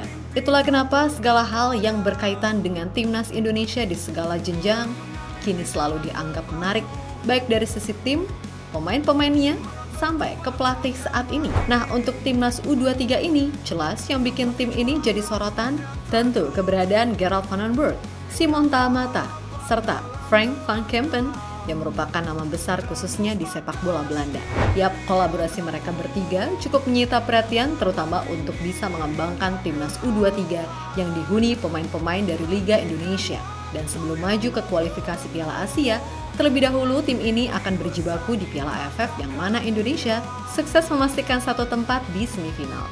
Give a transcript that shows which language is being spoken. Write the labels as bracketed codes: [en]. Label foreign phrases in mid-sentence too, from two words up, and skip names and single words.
[id] Itulah kenapa segala hal yang berkaitan dengan timnas Indonesia di segala jenjang kini selalu dianggap menarik, baik dari sisi tim, pemain-pemainnya, sampai ke pelatih saat ini. Nah, untuk timnas U23 ini, jelas yang bikin tim ini jadi sorotan tentu keberadaan Gerard van den Berg, Simon Tamata, serta Frank van Kempen yang merupakan nama besar khususnya di sepak bola Belanda. Yap, kolaborasi mereka bertiga cukup menyita perhatian terutama untuk bisa mengembangkan timnas U23 yang dihuni pemain-pemain dari Liga Indonesia. Dan sebelum maju ke kualifikasi Piala Asia, terlebih dahulu tim ini akan berjibaku di Piala AFF yang mana Indonesia sukses memastikan satu tempat di semifinal.